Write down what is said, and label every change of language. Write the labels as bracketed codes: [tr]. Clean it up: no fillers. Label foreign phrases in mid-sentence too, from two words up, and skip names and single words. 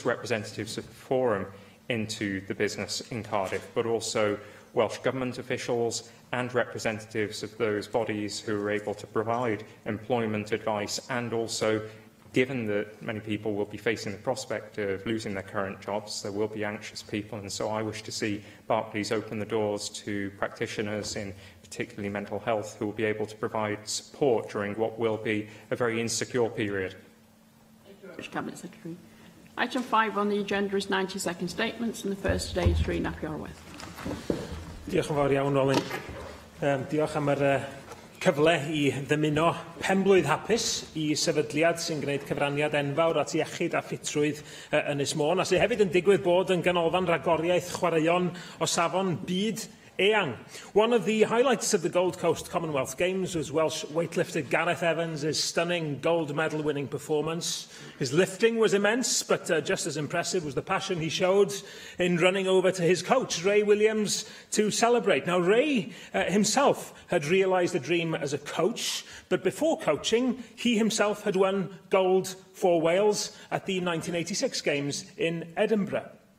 [en] representatives of the Forum into the business in Cardiff, but also Welsh Government officials and representatives of those bodies who are able to provide employment advice, and also, given that many people will be facing the prospect of losing their current jobs, there will be anxious people, and so I wish to see Barclays open the doors to practitioners in particularly mental health who will be able to provide support during what will be a very insecure period. Thank you very much, Cabinet Secretary. Item 5 on the agenda is 90-second statements, and the first today is Rhys Apiorweth. [cy] Diolch yn fawr iawn, Olin. Diolch am yr cyfle i ddymuno penblwydd hapus i sefydliad sy'n gwneud cyfraniad enfawr at iechyd a ffitrwydd Ynys Môn, a sydd hefyd yn digwydd bod yn ganolfan ragoriaeth chwaraeon o safon byd eang. [en] One of the highlights of the Gold Coast Commonwealth Games was Welsh weightlifter Gareth Evans' stunning gold medal winning performance. His lifting was immense, but just as impressive was the passion he showed in running over to his coach, Ray Williams, to celebrate. Now, Ray himself had realised a dream as a coach, but before coaching, he himself had won gold for Wales at the 1986 Games in Edinburgh.